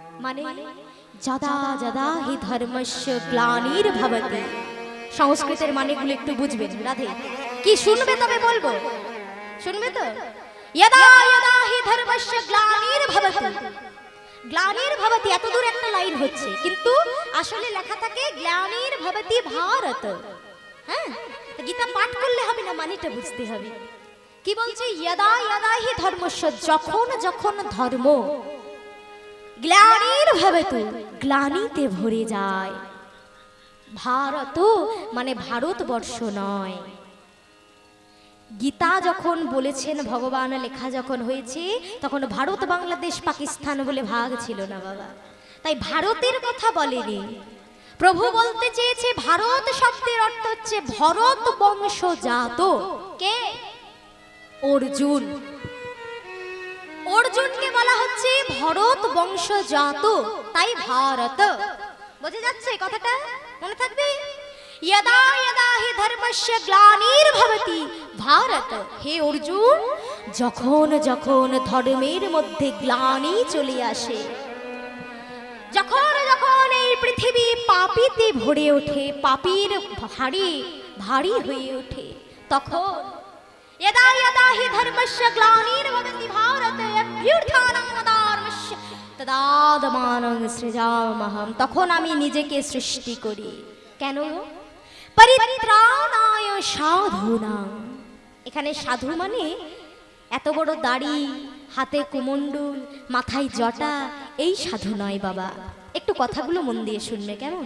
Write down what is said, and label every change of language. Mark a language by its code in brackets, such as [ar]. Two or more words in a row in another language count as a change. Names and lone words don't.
[sa] মানে यदा यदा हि धर्मस्य ग्लानिर्भवति। [bn] সংস্কৃতের মানেগুলো একটু বুঝবেন রাধে। কি শুনবে তবে বলবো, শুনবে তো? [sa] यदा यदा हि धर्मस्य ग्लानिर्भवति। [bn] ग्लानिर्भवति এত দূর একটা লাইন হচ্ছে, কিন্তু আসলে লেখা থাকে [sa] ग्लानिर्भवति भारत। [bn] হ্যাঁ, গীতা পাঠ করলে হবে না, মানেটা বুঝতে হবে। কি বলছে? [sa] यदा यदा हि धर्मस्य, [bn] যখন যখন ধর্ম গ্লানির্ভবতি, গ্লানিতে ভরে যায়। ভারত মানে ভারতবর্ষ নয়। গীতা যখন বলেছেন ভগবান, লেখা যখন হয়েছে তখন ভারত বাংলাদেশ পাকিস্তান বলে ভাগ ছিল না বাবা, তাই ভারতের কথা বলেনি। প্রভু বলতে চেয়েছে ভারত শব্দের অর্থ হচ্ছে ভরত বংশজাত। কে? অর্জুন। অর্জুনকে বলা হচ্ছে ভরত বংশজাত, তাই ভারত। বুঝে যাচ্ছে কথাটা? মনে থাকবে। [sa] यदा यदा हि धर्मस्य ग्लानिर्भवति भारत। [bn] হে অর্জুন, যখন যখন ধর্মের মধ্যে গ্লানি চলে আসে, যখন যখন এই পৃথিবী পাপীতে ভরে ওঠে, পাপীর ভারী ভারী হয়ে ওঠে, তখন [sa] यदा यदा हि धर्मस्य ग्लानिर्भवति भारत अभ्युत्थानं धर्मस्य तदात्मानं सृजाम्यहं। [bn] তখন আমি নিজেকে সৃষ্টি করি। কেন? [sa] परित्राणाय साधूनां। [bn] এখানে সাধু মানে এত বড় দাড়ি, হাতে কুমণ্ডল, মাথায় জটা, এই সাধু নয় বাবা। একটু কথাগুলো মন দিয়ে শুনবে কেমন?